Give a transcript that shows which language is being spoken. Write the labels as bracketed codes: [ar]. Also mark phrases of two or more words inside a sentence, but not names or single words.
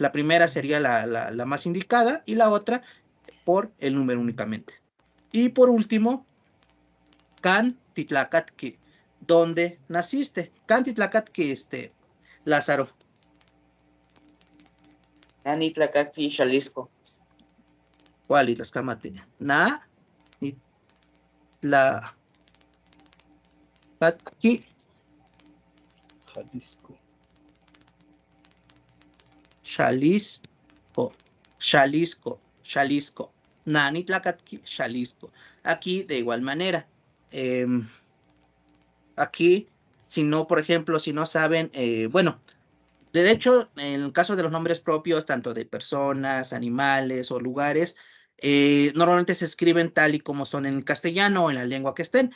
[es] La primera sería la más indicada y la otra por el número únicamente. Y por último, [nah] Can Titlacatqui. [es] ¿Dónde naciste? [nah] Can Titlacatqui, Lázaro. Nanitlacacti Jalisco. [es] ¿Cuál? [nah] Tlaxcamate. Titlacatqui. Jalisco. Xalisco, Xalisco, Xalisco. Nanitlacatqui, Xalisco. [es] Aquí de igual manera. Aquí, si no, por ejemplo, si no saben, bueno, de hecho, en el caso de los nombres propios, tanto de personas, animales o lugares, normalmente se escriben tal y como son en el castellano o en la lengua que estén.